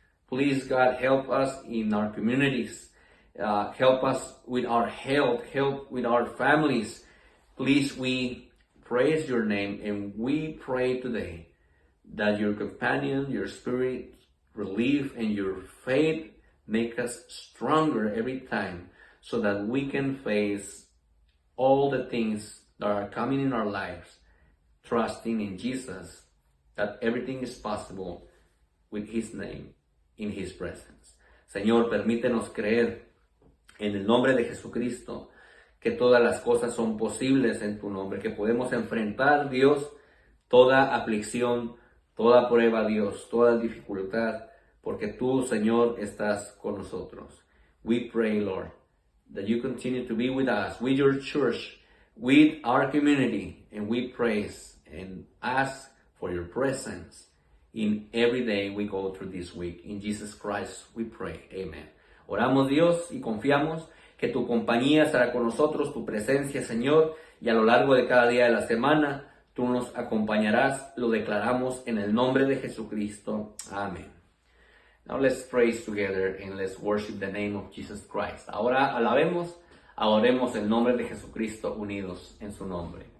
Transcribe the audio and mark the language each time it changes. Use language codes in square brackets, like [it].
[en] Please, God, help us in our communities. Help us with our health. Help with our families. Please, we praise your name and we pray today that your companion, your spirit, relief, and your faith make us stronger every time so that we can face all the things that are coming in our lives, trusting in Jesus, that everything is possible with His name, in His presence. [es] Señor, permítenos creer en el nombre de Jesucristo que todas las cosas son posibles en tu nombre, que podemos enfrentar, Dios, toda aflicción, toda prueba, Dios, toda dificultad, porque tú, Señor, estás con nosotros. [en] We pray, Lord, that you continue to be with us, with your church, with our community, and we praise and ask for your presence in every day we go through this week. In Jesus Christ we pray. Amen. [es] Oramos, Dios, y confiamos que tu compañía estará con nosotros, tu presencia, Señor, y a lo largo de cada día de la semana tú nos acompañarás. Lo declaramos en el nombre de Jesucristo. Amén. [en] Now let's praise together and let's worship the name of Jesus Christ. [es] Ahora alabemos, adoremos el nombre de Jesucristo unidos en su nombre.